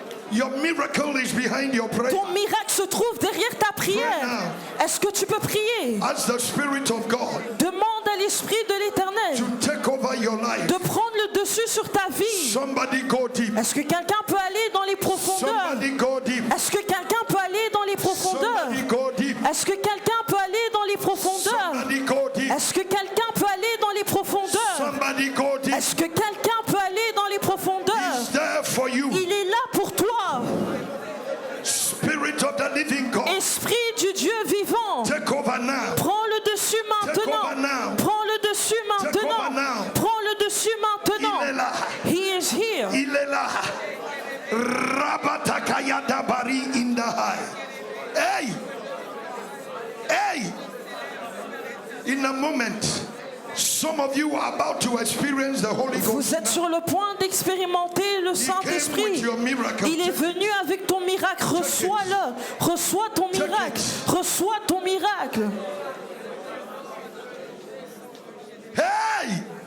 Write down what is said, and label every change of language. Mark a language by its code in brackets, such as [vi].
[en] Your miracle is behind your prayer. [fr] Ton miracle se trouve derrière ta prière. Est-ce que tu peux prier? [en] Ask the Spirit of God [fr] Demande à l'Esprit de l'Éternel [en] to take over your life. [fr] de prendre le dessus sur ta vie. [en] Somebody go deep. [fr] Est-ce que quelqu'un peut aller dans les profondeurs? [en] Somebody go deep. [fr] Est-ce que quelqu'un peut aller dans les profondeurs? [en] Somebody go deep. [fr] Est-ce que quelqu'un peut aller dans les profondeurs? [en] Somebody go deep. [fr] Est-ce que quelqu'un peut aller dans les profondeurs? [en] Somebody go deep. [fr] Est-ce que quelqu'un peut aller dans les profondeurs? [en] He's there for you. [fr] Il est là pour toi. [en] Spirit of the living God. [fr] Esprit du Dieu vivant. [en] Take over now. [fr] Prends le dessus maintenant. [en] over now. [fr] Prends le dessus [en] Take over [fr] maintenant. [en] now. [fr] Prends le dessus maintenant. Il est là. [en] He is here. [fr] Il est là. Rabatakaya dabari [en] in the high. [fr] Hey! Hey! [en] In a moment, some of you are about to experience the Holy Ghost. [fr] Vous êtes sur le point d'expérimenter le [en] He came with [fr] Saint-Esprit. [en] your miracle. [fr] Il est venu avec ton miracle. Reçois-le. Reçois ton [en] Check [fr] miracle. [en] it. [fr] Reçois ton miracle. Hey!